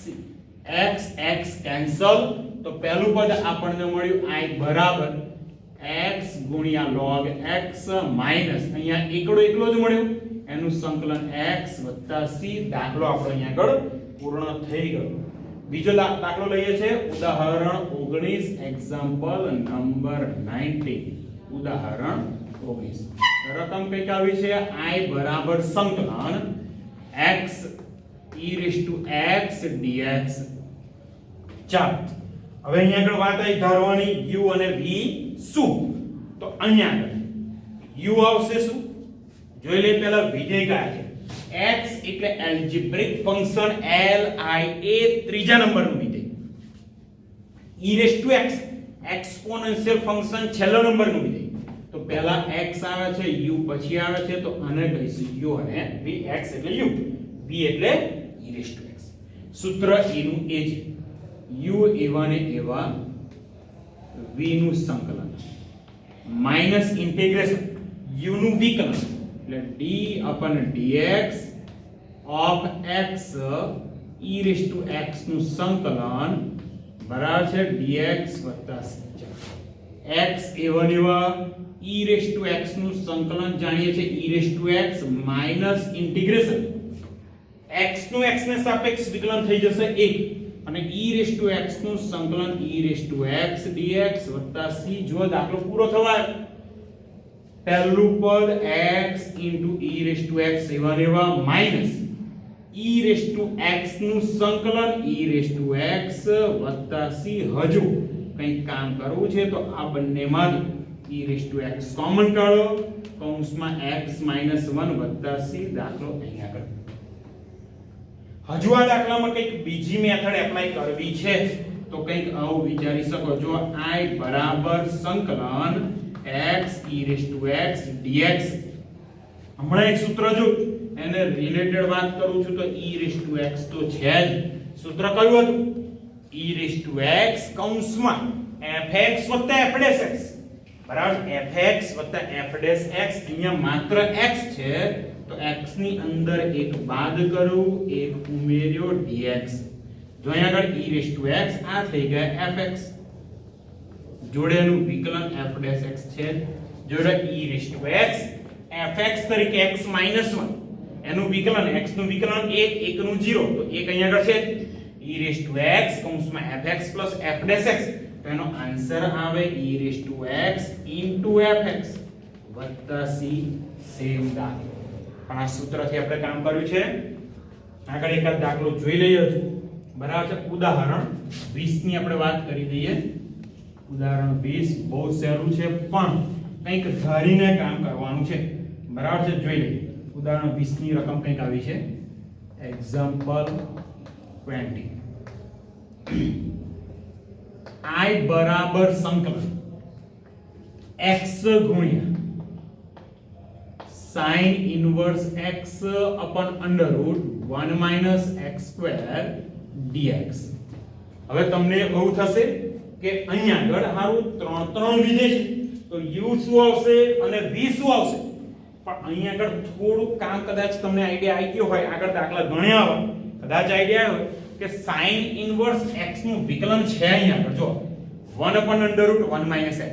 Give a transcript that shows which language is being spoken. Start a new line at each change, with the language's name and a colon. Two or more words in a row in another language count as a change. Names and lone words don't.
Gujarati: x x કેન્સલ, તો પહેલું પદ આપણને મળ્યું i બરાબર x ગુણ્યા log x માઈનસ અહીંયા એકડો જ મળ્યો એનું સંકલન x વત્તા c. દાખલો આપણો અહીંયા આગળ પૂર્ણ થઈ ગયો. બીજો દાખલો લઈએ છે ઉદાહરણ 19,
English: example number
Gujarati: 19. ઉદાહરણ 19 રકમ કઈક આવી છે i બરાબર સંકલન
English: x e raised to x dx.
Gujarati: ચાલો હવે અહીંયા આગળ વાત આવી ધારવાની u અને v શું? તો અહીંયા આગળ u આવશે શું? જોઈ લે પહેલા વિધેય કયા છે? x એટલે
English: algebraic function
Gujarati: lia ત્રીજા નંબરનું વિધેય.
English: e raised to x exponential function
Gujarati: છેલ્લા નંબરનું વિધેય. તો પહેલા x આવે છે, u પછી આવે છે, તો આને કહીશું u અને v. x એટલે u, v એટલે
English: e raised to x.
Gujarati: સૂત્ર એનું એ છે u એવા ને એવા v નું સંકલન
English: minus integration
Gujarati: u નું વિકલન એટલે
English: d upon dx of x e raised to x
Gujarati: નું સંકલન બરાબર છે dx વત્તા c. x એવા ને એવા
English: e raised to x
Gujarati: નું સંકલન જાણીએ છીએ
English: e raised to x minus integration
Gujarati: x નું x ને સાપેક્ષ વિકલન થઈ જશે 1 અને
English: e raised to x
Gujarati: નું સંકલન
English: e raised to x dx
Gujarati: વત્તા c. જો દાખલો પૂરો થવાય પહેલું પદ
English: x into e raised to x
Gujarati: એવા ને એવા માઈનસ
English: e raised to x
Gujarati: નું સંકલન
English: e raised to x
Gujarati: વત્તા c. હજુ કંઈક કામ કરવું છે તો આ બંનેમાંથી
English: e raised to x
Gujarati: કોમન કાઢો, કૌંસમાં x - 1 વત્તા c. દાખલો અહીંયા કરો. હજુ આ દાખલામાં કંઈક બીજી
English: method apply
Gujarati: કરવી છે તો કંઈક આવું વિચારી શકો. જો i બરાબર સંકલન
English: x e raised to x dx.
Gujarati: હમણાં એક સૂત્ર જો એને રિલેટેડ વાત કરું છું તો
English: e raised to x
Gujarati: તો છે જ. સૂત્ર કયું હતું?
English: e raised to x
Gujarati: કૌંસમાં fx વત્તા
English: f dash x
Gujarati: બરાબર. fx વત્તા
English: f dash x
Gujarati: અહીંયા માત્ર x છે તો x ની અંદર એક બાદ કરું, એક ઉમેર્યો dx. જો અહીંયા આગળ
English: e raised to x
Gujarati: આ થઈ ગયા fx જોડેનું વિકલન
English: f dash x
Gujarati: છે. જોડે
English: e raised to x
Gujarati: fx તરીકે x - 1 એનું વિકલન x નું વિકલન 1 1 નું 0 તો 1 અહીંયા આગળ છે
English: e raised to x
Gujarati: કૌંસમાં
English: fx plus f dash x.
Gujarati: તો એનો આન્સર આવે
English: e raised to x into fx
Gujarati: વત્તા c. સેમ દાખલો પણ આ સૂત્રથી આપણે કામ કર્યું છે. આગળ એક દાખલો જોઈ લઈએ છું બરાબર છે. ઉદાહરણ 20 ની આપણે વાત કરી દઈએ. ઉદાહરણ 20 બહુ સહેલું છે પણ કંઈક ધારીને કામ કરવાનું છે બરાબર છે. જોઈ લઈએ ઉદાહરણ 20 ની રકમ કંઈક આવી છે એક્ઝામ્પલ 20. i બરાબર સંકલન x ગુણ્યા
English: sin inverse x upon under root 1 minus x square dx.
Gujarati: હવે તમને એવું થશે કે અહીંયા આગળ હારું ત્રણ વિધેય છે તો u શું આવશે અને v શું આવશે. પણ અહીંયા આગળ થોડું કામ કદાચ તમને આઈડિયા આવી ગયો હોય, આગળ દાખલા ગણ્યા હોય તો કદાચ આઈડિયા હોય કે
English: sin inverse x
Gujarati: નું વિકલન છે અહીંયા આગળ જો 1/√1 - x².